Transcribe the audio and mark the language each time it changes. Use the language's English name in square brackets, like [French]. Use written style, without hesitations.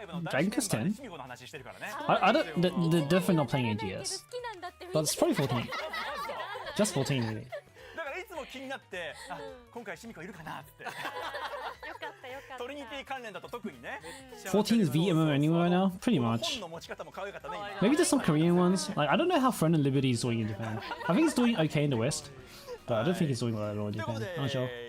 [English] Dragon Quest 10? I don't. They're definitely not playing AGS. But it's probably 14. Just 14, really. [Japanese] 気になって今回シミコいるかなってトリニティ関連だと特にね [English] 14 is VMO anywhere now? Pretty much. Maybe there's some Korean ones. Like, I don't know how Friend and Liberty is doing in Japan. I think it's doing okay in the West, but I don't think it's doing well at all in Japan. I'm not sure.